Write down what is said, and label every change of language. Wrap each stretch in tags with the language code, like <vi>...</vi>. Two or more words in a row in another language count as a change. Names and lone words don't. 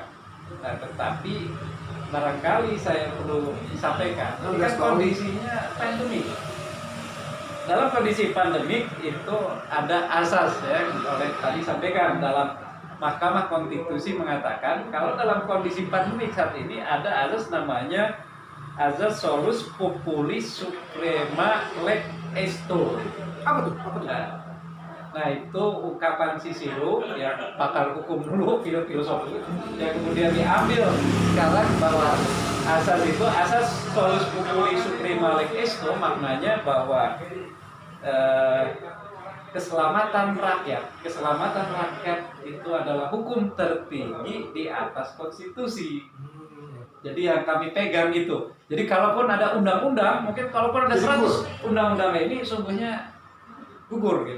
<id>Nah, tetapi barangkali saya perlu disampaikan, ini kan kondisinya pandemik. Dalam kondisi pandemik itu ada asas ya, oleh tadi sampaikan dalam Mahkamah Konstitusi mengatakan kalau dalam kondisi pandemik saat ini ada asas namanya asas</id> <la>solus populi suprema lex esto.</la> <id>Apa tuh? Nah itu ungkapan Cicero yang pakar hukum dulu, filosofi, yang kemudian diambil sekarang bahwa asas itu asas</id> <la>solus populi suprema lex esto,</la> <id>maknanya bahwa keselamatan rakyat itu adalah hukum tertinggi di atas konstitusi. Jadi yang kami pegang itu. Jadi kalaupun ada undang-undang, mungkin kalaupun ada 100 undang-undang ini sungguhnya gugur gitu.</id>